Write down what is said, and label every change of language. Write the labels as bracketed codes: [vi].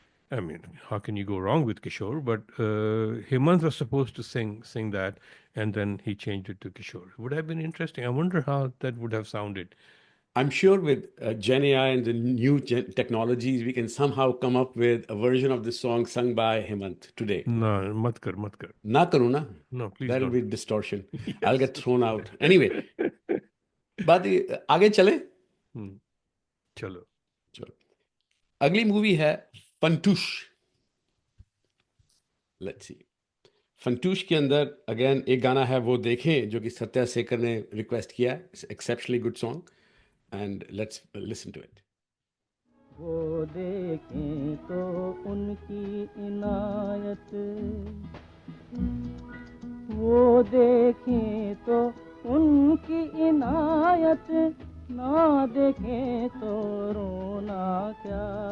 [en] I mean, how can you go wrong with Kishore? But Hemant was supposed to sing that, and then he changed it to Kishore. Would have been interesting. I wonder how that would have sounded. I'm sure with Gen AI and the new technologies, we can somehow come up with a version of this song sung by Hemant today. [hi] No, mat kar. Na karu na. [en] No, please That'll don't. be distortion. I'll get thrown out. [hi] Anyway, बात आगे चले. चलो. अगली movie है Funtoosh. [en] Let's see. [hi] Funtoosh के अंदर again एक गाना है, वो देखें, जो कि सत्या सेकर ने रिक्वेस्ट किया. [en] It's exceptionally good song, and let's listen to it. [hi] वो देखें तो उनकी इनायत, वो देखें तो उनकी इनायत, ना देखें तो रोना क्या.